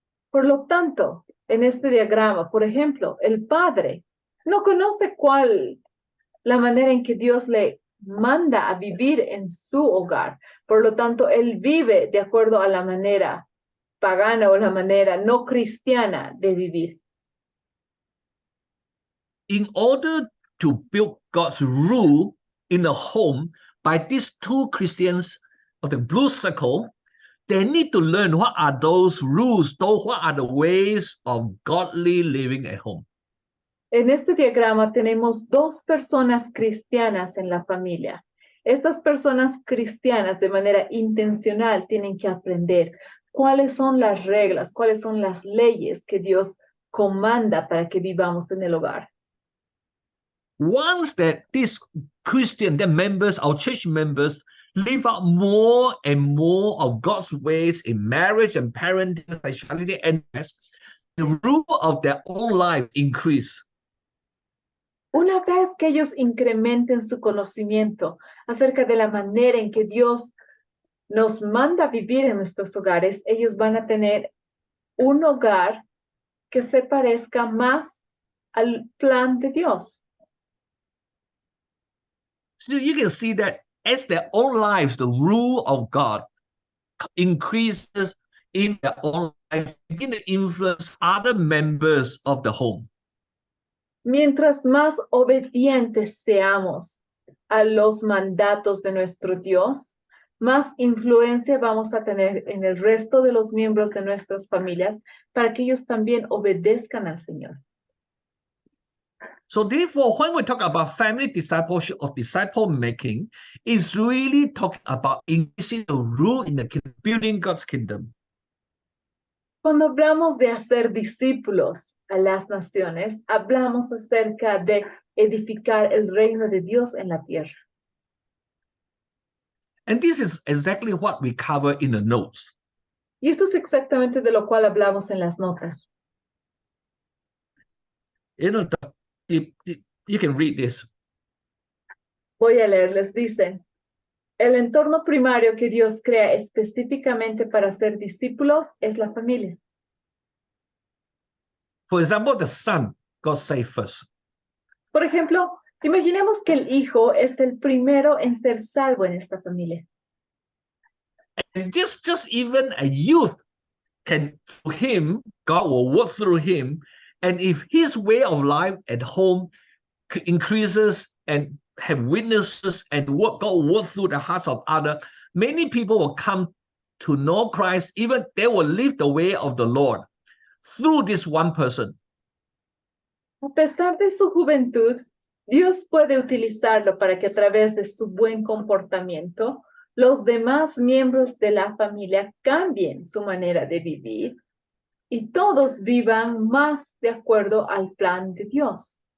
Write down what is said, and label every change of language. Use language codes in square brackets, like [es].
[es] Por lo tanto, en este diagrama, por ejemplo, el padre no conoce cuál la manera en que Dios le manda a vivir en su hogar. Por lo tanto, él vive de acuerdo a la manera pagana o la manera no cristiana de vivir. [en] In order to build God's rule in the home by these two Christians of the blue circle, they need to learn what are those rules, what are the ways of godly living at home. [es] En este diagrama tenemos dos personas cristianas en la familia. Estas personas cristianas de manera intencional tienen que aprender cuáles son las reglas, cuáles son las leyes que Dios comanda para que vivamos en el hogar. [en] Once that these Christian, the members, our church members, live out more and more of God's ways in marriage and parenting, sexuality, and rest, the rule of their own life increase. [es] Una vez que ellos incrementen su conocimiento acerca de la manera en que Dios nos manda vivir en nuestros hogares, ellos van a tener un hogar que se parezca más al plan de Dios. [en] So you can see that as their own lives, the rule of God increases in their own life, begin to influence other members of the home. [es] Mientras más obedientes seamos a los mandatos de nuestro Dios, más influencia vamos a tener en el resto de los miembros de nuestras familias para que ellos también obedezcan al Señor. [en] So therefore, when we talk about family discipleship or disciple making, it's really talking about increasing the rule in the kingdom, building God's kingdom. [es] Cuando hablamos de hacer discípulos a las naciones, hablamos acerca de edificar el reino de Dios en la tierra. [en] And this is exactly what we cover in the notes. [es] Y esto es exactamente de lo cual hablamos en las notas. [en] You know, you can read this. [es] Voy a leerles, dice, el entorno primario que Dios crea específicamente para ser discípulos es la familia. [en] For example, the son got saved first. [es] Por ejemplo, imaginemos que el hijo es el primero en ser salvo en esta familia. [en] And just even a youth can, through him, God will work through him. And if his way of life at home increases and have witnesses and what God works through the hearts of others, many people will come to know Christ, even they will live the way of the Lord through this one person. [es] A pesar de su juventud, Dios puede utilizarlo para que a través de su buen comportamiento, los demás miembros de la familia cambien su manera de vivir y todos vivan más de acuerdo al plan de Dios.